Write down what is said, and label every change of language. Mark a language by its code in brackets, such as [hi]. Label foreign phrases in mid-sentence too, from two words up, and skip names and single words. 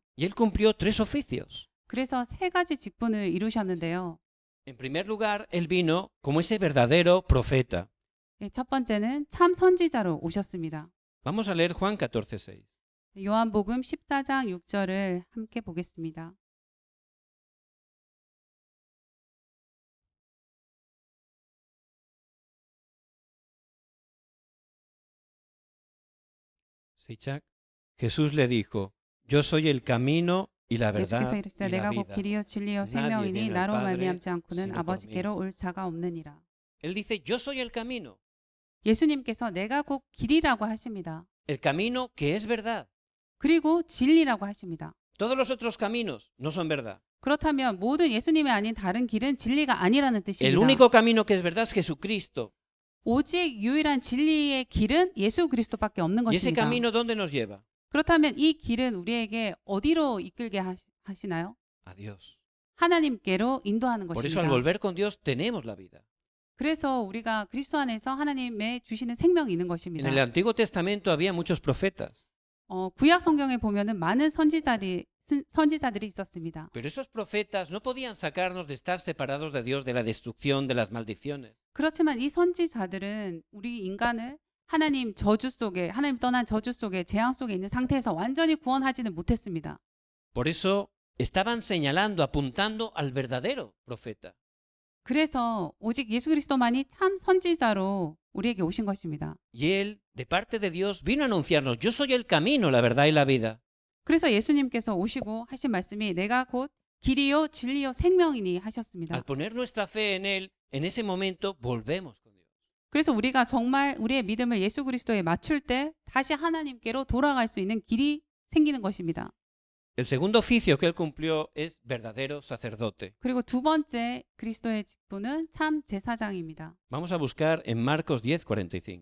[es] Y él cumplió 3 oficios. [ko] 그래서 3가지 직분을 이루셨는데요. [es] En primer lugar, él vino como ese verdadero profeta. [ko] 첫 번째는 참 선지자로 오셨습니다. [es] Vamos a leer Juan 14:6. [ko] 요한복음 14장 6절을 함께 보겠습니다. [es] Sí, Chuck. Jesús le dijo, yo soy el camino y la [ko] 예수께서 [es] verdad [ko] 이르시되 [es] y la [ko] 내가 곧 [es] vida. [ko] 길이요 진리요 [es] Nadie [ko] 생명이니 [es] viene al [ko] 나로 [es] Padre [ko] 말미암지 않고는 [es] sino por [ko] 아버지께로 올 자가 없느니라. [es] Él dice, yo soy el camino. [ko] 예수님께서 내가 곧 길이라고 하십니다. [es] El camino que es verdad. [ko] 그리고 진리라고 하십니다. [es] Todos los otros caminos no son verdad. [ko] 그렇다면 모든 예수님이 아닌 다른 길은 진리가 아니라는 [es] El [ko] 뜻입니다. [es] único camino que es verdad es Jesucristo. [ko] 오직 유일한 진리의 길은 예수 그리스도밖에 없는 [es] ¿Y ese [ko] 것입니다. [es] camino dónde nos lleva? [ko] 그렇다면 이 길은 우리에게 어디로 이끌게 하시나요? [es] A Dios. [ko] 하나님께로 인도하는 [es] Por eso al [ko] 것입니다. [es] volver con Dios tenemos la vida. [ko] 그래서 우리가 그리스도 안에서 하나님의 주시는 생명이 있는 [es] En [ko] 것입니다. [es] el Antiguo Testamento había muchos profetas, [ko] 구약 성경에 보면은 많은 선지자들이 있었습니다. [es] pero esos profetas no podían sacarnos de estar separados de Dios, de la destrucción, de las maldiciones. [ko] 그렇지만 이 선지자들은 우리 인간을 하나님 저주 속에, 하나님 떠난 저주 속에, 재앙 속에 있는 상태에서 완전히 구원하지는 못했습니다. [es] Por eso estaban señalando, apuntando al verdadero profeta. [ko] 그래서 오직 예수 그리스도만이 참 선지자로 우리에게 오신 것입니다. [es] Y él, de parte de Dios, vino a anunciarnos: yo soy el camino, la verdad y la vida. [ko] 그래서 예수님께서 오시고 하신 말씀이 내가 곧 길이요 진리요 생명이니 하셨습니다. [es] Al poner nuestra fe en él, en ese momento volvemos con Dios. [ko] 그래서 우리가 정말 우리의 믿음을 예수 그리스도에 맞출 때 다시 하나님께로 돌아갈 수 있는 길이 생기는 것입니다. [es] El segundo oficio que él cumplió es verdadero sacerdote. [ko] 그리고 두 번째 그리스도의 직분은 참 제사장입니다. [es] Vamos a buscar en Marcos 10:45.